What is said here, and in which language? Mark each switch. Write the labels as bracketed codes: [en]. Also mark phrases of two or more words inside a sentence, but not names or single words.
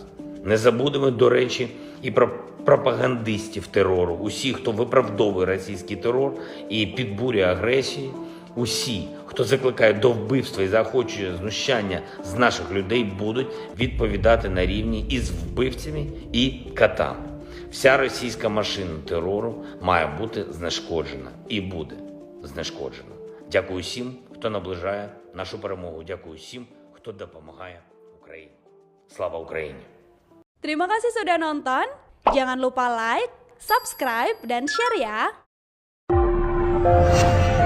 [uk] Не забудемо, до речі, і про пропагандистів терору, усі, хто виправдовує російський терор і підбурює агресію, усі, хто закликає до вбивства і заохочує знущання з наших людей, будуть відповідати на рівні із вбивцями і катами. Вся російська машина терору має бути знешкоджена і буде знешкоджена. Дякую всім, хто наближає нашу перемогу. Дякую всім, хто допомагає Україні. Слава Україні! [id] Terima kasih sudah nonton. Jangan lupa [en] like, subscribe, [id] dan share ya.